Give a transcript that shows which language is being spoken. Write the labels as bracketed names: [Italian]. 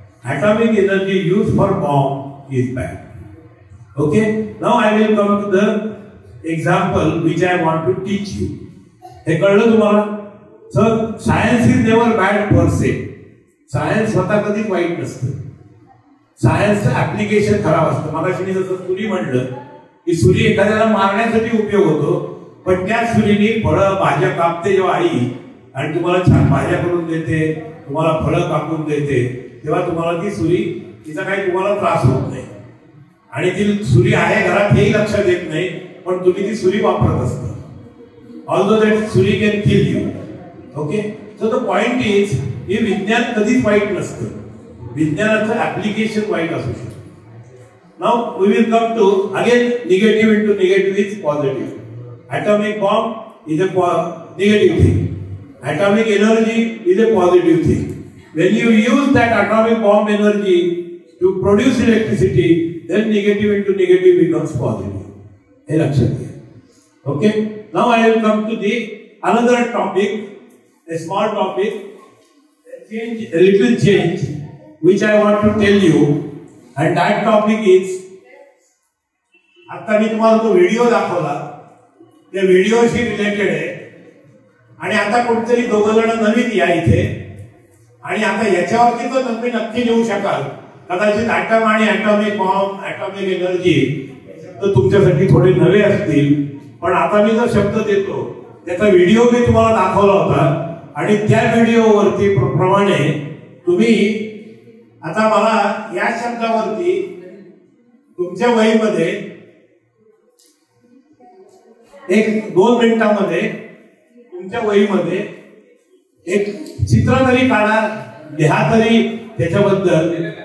[English] Atomic energy used for bomb is bad. Okay, now I will come to the example which I want to teach you. [Marathi] हे कळलं तुम्हाला? [English] So science is never bad per se. Science [Marathi] स्वतः कधीच वाईट नसतं. सायन्सचं application खराब असतं. मगाशी मी जसं सुरी म्हणलं की सुरी एखाद्याला मारण्यासाठी उपयोग होतो, पण त्या सुरीने फळं भाज्या कापते जेव्हा आई आणि तुम्हाला छान भाज्या करून देते, तुम्हाला फळं कापून देते, तेव्हा तुम्हाला ती सुरी तिचा काही तुम्हाला त्रास होत नाही. आणि ती सुरी आहे घरात हेही लक्षात येत नाही, पण तुम्ही ती सुरी वापरत असता. [English] Although that suri can kill you. Okay, so the point is [Marathi] हे विज्ञान कधीच वाईट नसतं, विज्ञानाचं ऍप्लिकेशन वाईट असू शकतं. [English] Now we will come to again negative into negative is positive. atomic bomb is a negative thing. Atomic energy is a positive thing. When you use that atomic bomb energy to produce electricity, then negative into negative becomes positive. Hey, Lakshya. Okay. Now I will come to the another topic, a small topic, a little change, which I want to tell you, and that topic is. [Marathi] आता मी तुम्हाला तो video दाखवला, त्या व्हिडिओशी related आहे. आणि आता कोणतरी दोघं जण नवीन या इथे, आणि आता याच्यावरती तर तुम्ही नक्की लिहू शकाल. कदाचित ॲटम आणि ॲटॉमिक बॉम्ब, ॲटॉमिक एनर्जी तर तुमच्यासाठी थोडे नवे असतील, पण आता मी जो शब्द देतो त्याचा व्हिडिओ मी तुम्हाला दाखवला होता, आणि त्या व्हिडिओवरती प्रमाणे तुम्ही आता मला या शब्दावरती तुमच्या वहीमध्ये 1-2 मिनिटांमध्ये तुमच्या वहीमध्ये एक चित्र तरी काढा, लिहा तरी त्याच्याबद्दल.